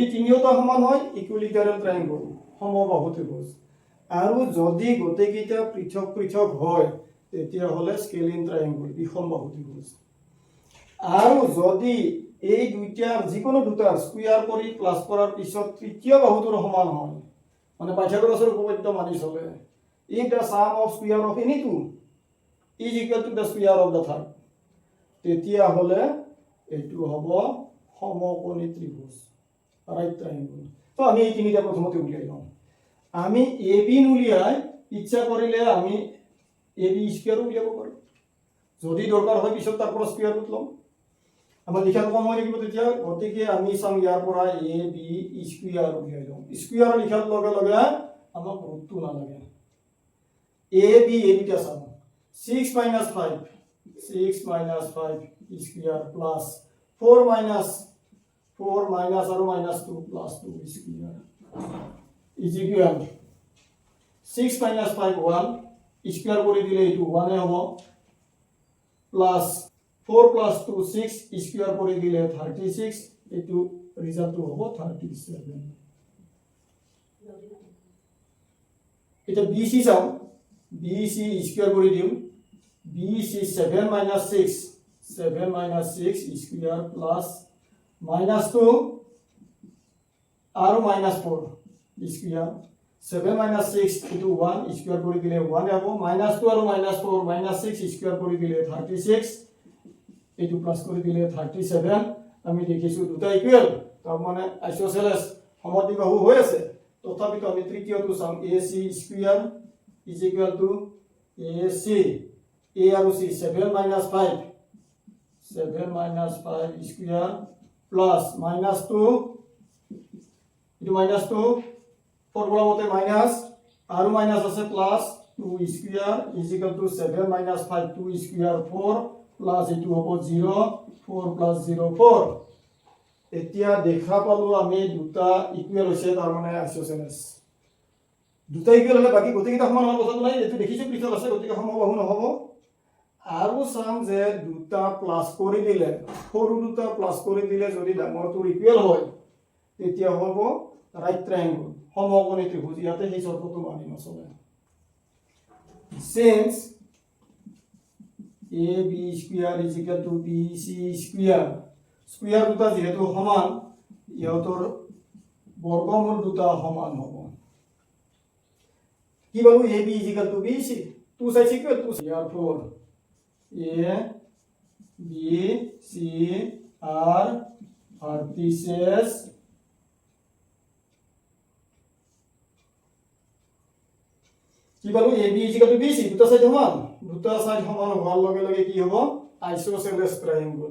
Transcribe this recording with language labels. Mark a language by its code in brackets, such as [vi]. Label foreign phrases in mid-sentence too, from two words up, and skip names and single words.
[as] তিনিটা সমান হয় [en] equilateral triangle [as] সমবাহু ত্রিভুজ আৰু যদি গোটেইকেইটা পৃথক পৃথক হয় তেতিয়া হলে [en] scalene triangle [as] বিষমবাহু ত্রিভুজ আৰু যদি এই দুইটাৰ যিকোনো দুটাৰ স্কুয়াৰ কৰি প্লাস কৰাৰ পিছত তৃতীয় বাহুটোৰ সমান হয়, মানে পাইথাগোৰাছৰ উপপাদ্য মানি চলে, [en] if the sum of square of any two is equal to the square of the third, [as] তেতিয়া হলে এইটো হ'ব সমকোণী ত্ৰিভুজ, [en] right triangle. [as] তো আমি এই তিনিটা প্রথমতে উলিয়াই লওঁ। আমি এ বি উলিয়াই ইচ্ছা কৰিলে আমি [en] A B square [as] উলিয়াব পাৰোঁ, যদি দরকার হয় পিছত তাৰ পৰা [en] square root [as] ল'ম। আমাৰ লিখাটো কম হৈ থাকিব তেতিয়া, গতিকে আমি চাম ইয়াৰ পৰা [en] A B square [as] উলিয়াই লওঁ। স্কোয়ার লিখাৰ লগে লগে আমাক ৰুটটো নালাগে। এ বি এই দুটা চাম, [en] 6 minus 5 square plus 4 minus [as] আৰু [en] minus 2 plus 2 square is equal 6 minus 5 1 square [as] কৰি দিলে এইটো 1 হ'ব, [en] plus 4 plus 2 6 square [as] কৰি দিলে 36, এইটো ৰিজাল্টটো হ'ব 37। এটা বিসি চাও, [en] BC square [as] কৰি দিম, [en] BC 7 minus 6 square plus minus 2 [as] আৰু [en] minus 4 square, 7 minus 6 into 1 square [as] কৰি দিলে 1 হ'ব, [en] minus 2 [as] আৰু [en] minus 4 minus 6 square [as] কৰি দিলে 36, এইটো প্লাস কৰি দিলে 37। আমি দেখিছো দুটা ইকুৱেল, তাৰ মানে আইসোসেলেস সমদ্বিবাহু হৈ আছে। তথাপিতো আমি তৃতীয়টো চাম, [en] AC square is equal to AC, [as] A আৰু C [en] 7 minus 5 square plus minus 2, [as] এইটো minus 2 ফর্মুলা মতে মাইনাস আৰু মাইনাস আছে [en] plus 2 square is equal to 7 minus 5 2 square 4 plus [as] এইটো হ'ব [en] 0 4 plus 0 4। [as] এতিয়া দেখা পালো আমি দুটা ইকুৱেল হৈছে, তাৰ মানে আইসোসেলেস দুটা ইকুৱেল হলে বাকি গোটেইকেইটা সমান হোৱাৰ কথা নাই, এইটো দেখিছো পৃথক আছে গতিকে সমবাহু নহব। আৰু চাম যে দুটা প্লাস কৰি দিলে, সৰু দুটা প্লাস কৰি দিলে যদি ডাঙৰটো ইকুৱেল হয় তেতিয়া হ'ব [en] right triangle, [as] সমকোণী ত্রিভুজ। ইয়াতে সেই শর্তটো মানি নচলে। [en] since A B square is equal to B C square, [as] স্কোয়ার দুটা যেহেতু সমান ইহঁতৰ বৰ্গমূল দুটা সমান হ'ব। কি পালো, [en] A B is equal to B C, two sides equal to, therefore A B C are vertices [as] কি পালো, [en] A B is equal to B C, [as] দুটা সাইড সমান, দুটা সাইড সমান হোৱাৰ লগে লগে কি হ'ব, [en] isosceles triangle.